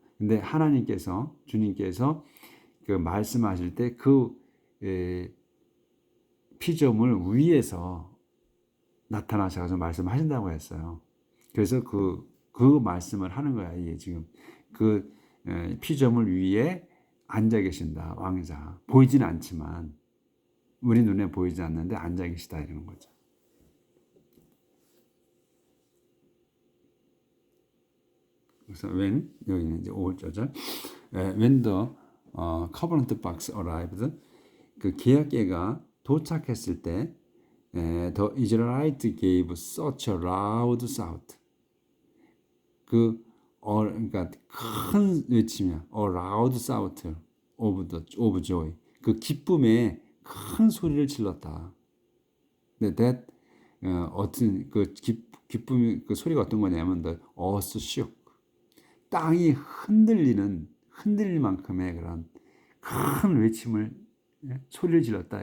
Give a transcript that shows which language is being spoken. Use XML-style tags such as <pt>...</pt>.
<ko>근데 주님께서 그 말씀하실 때 그 피조물 위에서 나타나셔서 말씀하신다고 했어요. 그래서 그 말씀을 하는 거야. 이게 지금 그 피조물 위에 앉아 계신다. 왕자. 보이지는 않지만 우리 눈에 보이지 않는데 앉아 계시다 이러는 거죠. 그래서 여기는 이제 5절절</ko> <en>when the covenant box arrived</en> <ko>그 계약계가 도착했을 때</ko> <en>the Israelites gave such a loud shout</en> <ko>그러니까 큰 외침이야.</ko> <en>A loud shout of joy.</en> <ko>그 기쁨에 큰 소리를 질렀다.</ko> <en>that</en> <ko>어떤 그 기쁨이 그 소리가 어떤 거냐면</ko> <en>the earth shook.</en> <ko>땅이 흔들릴 만큼의 그런 큰 외침을 소리를 질렀다.</ko>